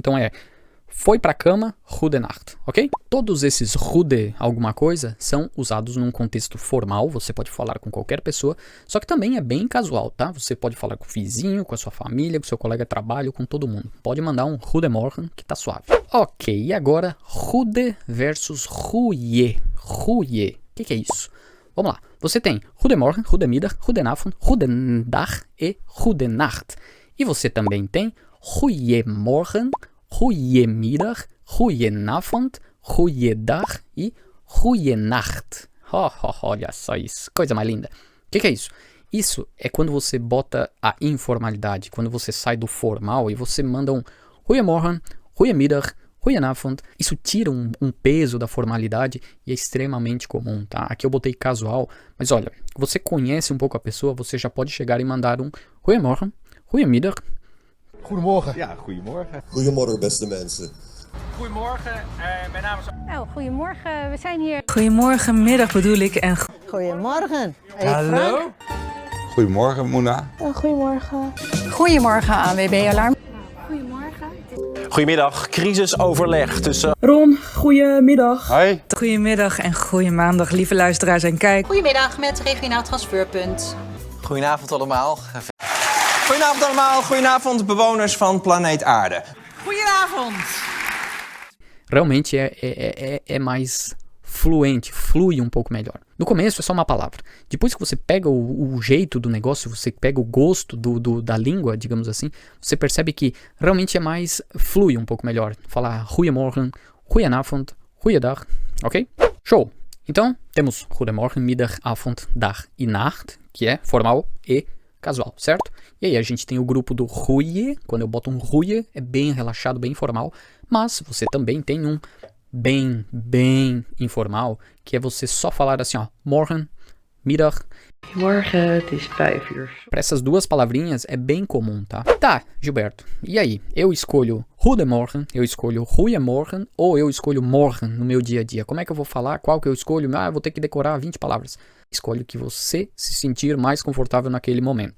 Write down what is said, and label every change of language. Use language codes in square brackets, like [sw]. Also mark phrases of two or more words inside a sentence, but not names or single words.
[pt] Então foi pra cama, goedenacht, ok? Todos esses goede alguma coisa são usados num contexto formal, você pode falar com qualquer pessoa, só que também é bem casual, tá? Você pode falar com o vizinho, com a sua família, com o seu colega de trabalho, com todo mundo. Pode mandar um goedemorgen que tá suave. Ok, e agora goede versus goeie. Goeie, o que é isso? Vamos lá, você tem [nl] goedemorgen, goedemiddag, goedenavond, goedendag e goedenacht. [pt] E você também tem [nl] goeiemorgen, goeiemiddag, goedenavond, goeiedag e goeienacht. [pt] Olha só isso, coisa mais linda. O que é isso? Isso é quando você bota a informalidade, quando você sai do formal e você manda um [nl] goeiemorgen, goeiemiddag, goedenavond. [pt] Isso tira um peso da formalidade e é extremamente comum, tá? Aqui eu botei casual, mas olha, você conhece um pouco a pessoa, você já pode chegar e mandar um [nl] goeiemorgen, goeiemiddag. Goedemorgen. Ja, goedemorgen. Goedemorgen, beste mensen. Goedemorgen, mijn naam is... Nou, goedemorgen. We zijn hier. Goedemorgen, middag bedoel ik. En Goedemorgen. Hey, Hallo? Frank. Goedemorgen, Moena. Goedemorgen. Goedemorgen ANWB Alarm. Goedemiddag, crisisoverleg tussen... Ron, goedemiddag. Hoi. Goedemiddag en goeie maandag, lieve luisteraars en kijk. Goedemiddag met regionaal transferpunt. Goedenavond allemaal. Goedenavond allemaal, goedenavond bewoners van planeet Aarde. Goedenavond. [pt] Realmente é mais fluente, flui um pouco melhor. No começo é só uma palavra. Depois que você pega o jeito do negócio, você pega o gosto da língua, digamos assim, você percebe que realmente é mais, flui um pouco melhor. Falar [nl] goedemorgen, goedenavond, goeiedag, [pt] ok? Show! Então, temos [nl] goedemorgen, middag, avond, dag e nacht, [pt] que é formal e casual, certo? E aí a gente tem o grupo do goeie, quando eu boto um goeie, é bem relaxado, bem informal, mas você também tem um bem informal, que é você só falar assim, ó, [nl] morgen, middag. Morgen, het is 5 uur. [pt] Para essas duas palavrinhas é bem comum, tá? Tá, Gilberto, e aí? Eu escolho goedemorgen, eu escolho goeiemorgen, ou eu escolho morgen no meu dia a dia? Como é que eu vou falar? Qual que eu escolho? Ah, eu vou ter que decorar 20 palavras. Escolhe o que você se sentir mais confortável naquele momento.